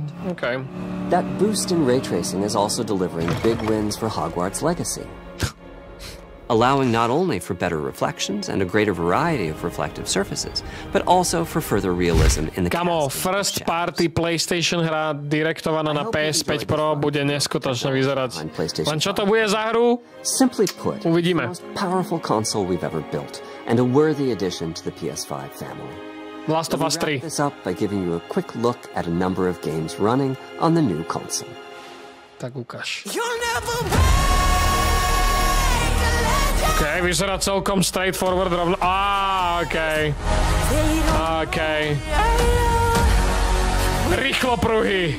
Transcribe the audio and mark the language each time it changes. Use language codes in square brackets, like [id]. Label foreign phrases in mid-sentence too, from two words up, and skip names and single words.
[en] That boost in ray tracing is also delivering big wins for Hogwarts Legacy, allowing not only for better reflections and a greater variety of reflective surfaces, but also for further realism in the [sk] Kamo, [en] first party [sk] PlayStation hra direktovaná na PS5 Pro bude neskutočne vyzerať. Len čo to bude za hru? [en] Simply put, [sk] uvidíme. [en] The most powerful console we've ever built, and a worthy addition to the PS5 family. Last of Us 3. Wrap this up by giving you a quick look at a number of games running on the new console. [sk] Tak ukáž. OK, vyzerá celkom straightforward rovno. OK. Rýchlo pruhy.